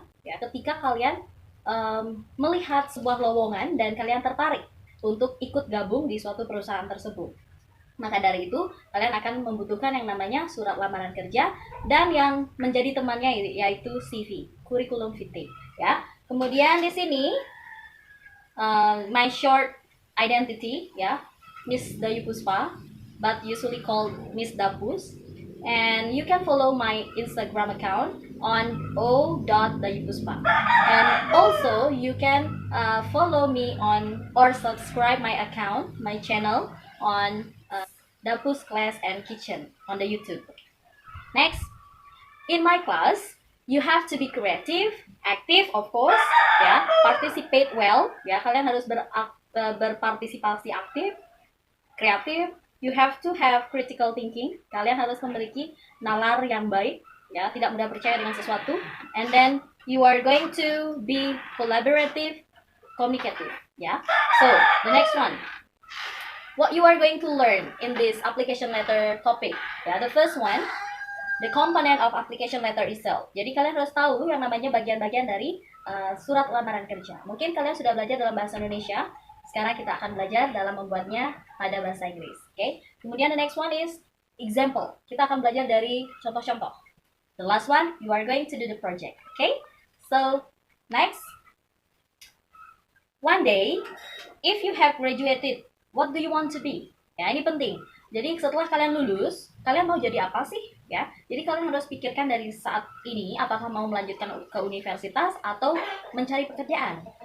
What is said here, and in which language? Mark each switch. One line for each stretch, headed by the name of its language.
Indonesian: Ya, ketika kalian melihat sebuah lowongan dan kalian tertarik untuk ikut gabung di suatu perusahaan tersebut. Maka dari itu, kalian akan membutuhkan yang namanya surat lamaran kerja dan yang menjadi temannya yaitu CV, curriculum vitae, ya. Kemudian di sini
English: my short identity, ya, Miss Dayu Puspa, but usually called Miss Dapus. And you can follow my Instagram account on o.dayupuspa. And also you can follow me on or subscribe my account, my channel on Dapus Class and Kitchen on the YouTube. Next, in my class, you have to be creative, active of course, ya, participate well, ya,
Indonesian: kalian harus berpartisipasi aktif, kreatif.
English: You have to have critical thinking.
Indonesian: Kalian harus memiliki nalar yang baik, ya, tidak mudah percaya dengan sesuatu.
English: And then you are going to be collaborative, communicative, ya. So, the next one. What you are going to learn in this application letter topic. Ya, the first one, the component of application letter itself.
Indonesian: Jadi kalian harus tahu yang namanya bagian-bagian dari surat lamaran kerja. Mungkin kalian sudah belajar dalam bahasa Indonesia. Sekarang kita akan belajar dalam membuatnya pada bahasa Inggris.
English: Okay? Kemudian the next one is example.
Indonesian: Kita akan belajar dari contoh-contoh.
English: The last one, you are going to do the project. Okay? So, next. One day, if you have graduated, what do you want to be?
Indonesian: Ya, ini penting. Jadi setelah kalian lulus, kalian mau jadi apa sih? Ya, jadi kalian harus pikirkan dari saat ini apakah mau melanjutkan ke universitas atau mencari pekerjaan.